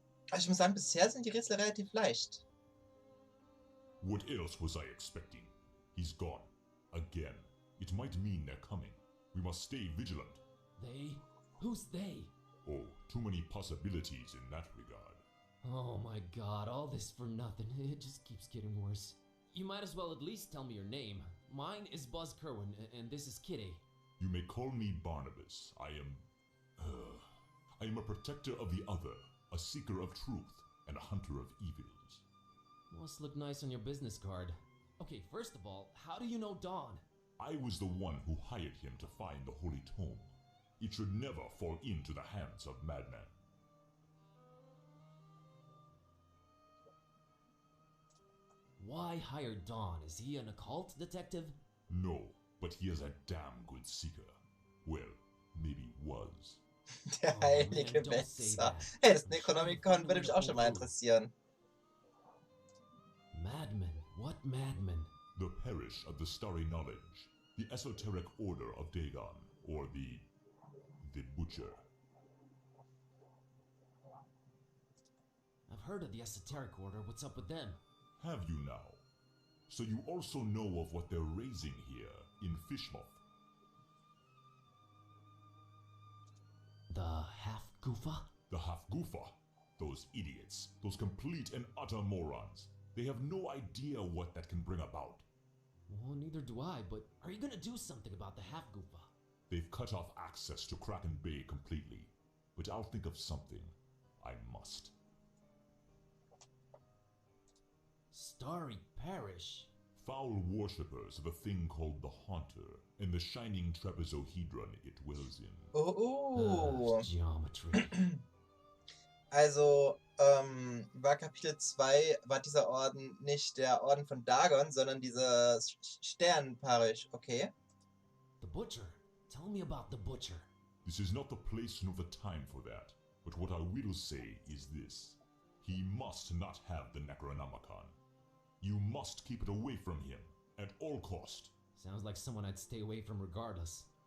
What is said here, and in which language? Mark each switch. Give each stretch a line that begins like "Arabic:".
German: Also ich muss sagen, bisher sind die Rätsel relativ leicht.
English: What else was I expecting? He's gone. Again. It might mean they're coming. We must stay vigilant. They? Who's they? Oh, too many possibilities in that regard. Oh my god, all this for nothing. It just keeps getting worse. You might as well at least tell me your name. Mine is Buzz Kerwin, and this is Kitty. You may call me Barnabas. I am a protector of the other, a seeker of truth, and a hunter of evils. Must look nice on your business card. Okay, first of all, how do you know Dawn? I was the one who hired him to find the Holy Tome. It should never fall into the hands of madmen. Why hire Dawn? Is he an occult detective? No, but he is a damn good seeker. Well, maybe was.
German: Der heilige Wetzer. Hey, das ist ein Necronomicon, würde mich auch schon mal interessieren.
English: Madmen? What madmen? The Parish of the Starry Knowledge, the Esoteric Order of Dagon, or the Butcher. I've heard of the Esoteric Order. What's up with them? Have you now? So you also know of what they're raising here in Fishmouth? The half-goofa? The half-goofa? Those idiots, those complete and utter morons. They have no idea what that can bring about. Well, neither do I, but are you gonna do something about the half-goofa? They've cut off access to Kraken Bay completely, but I'll think of something. I must. Starry Parish? Foul worshippers of a thing called the Haunter, and the shining trapezohedron it dwells in. Oh. Geometry.
German: Also, war Kapitel 2, war dieser Orden nicht der Orden von Dagon, sondern dieser Sternenparisch, okay?
English: The Butcher. Tell me about the Butcher. This is not the place nor the time for that, but what I will say is this. He must not have the Necronomicon. You must keep it away from him, at all cost. Sounds like someone I'd stay away from regardless.